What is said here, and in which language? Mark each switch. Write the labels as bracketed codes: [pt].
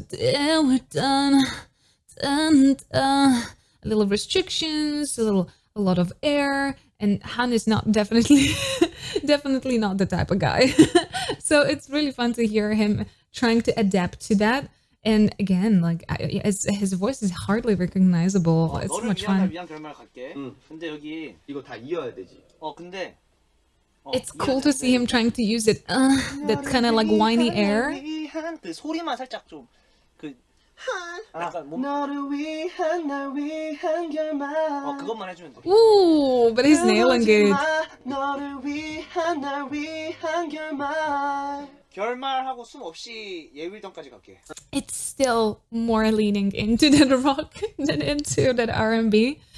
[en] Yeah, we're done. A little restrictions, a lot of air, and Han is not definitely not the type of guy. So it's really fun to hear him trying to adapt to that. And again, like his voice is hardly recognizable. It's so much fun. [ko] 근데 여기 이거 다 이어야 되지. 근데 [en] it's cool to see him trying to use it, that kind of like whiny air. [ko] 그 소리만 살짝 좀 그 너를 위한 날 위한 결말. 그것만 해주면 돼. [en] Ooh, but he's nailing it. [ko] 너를 위한 날 위한 결말. 별말하고 숨 없이 예wil던까지 갈게. [en] It's still more leaning into the rock than into that R&B.